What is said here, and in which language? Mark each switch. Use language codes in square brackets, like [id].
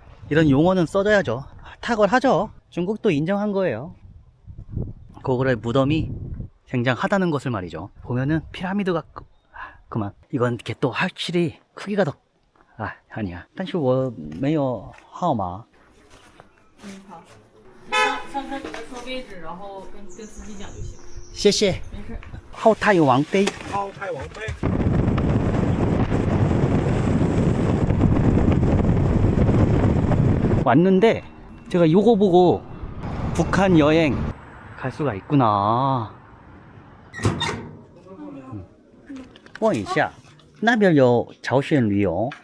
[ko] 이런 용어는 써줘야죠. 탁월하죠. 중국도 인정한 거예요. 고구려의 무덤이 굉장하다는 것을 말이죠. 보면은 피라미드가 그만. 이건 이렇게 또 확실히 크기가 더 아니야. [zh] 但是我没有号码。好。上车你们说位置，然后跟司机讲就行。谢谢。没事。后太有王妃。后太王妃。 [ko] 왔는데 제가 이거 보고 북한 여행 갈 수가 있구나. [zh] 问一下，那边有朝鲜旅游？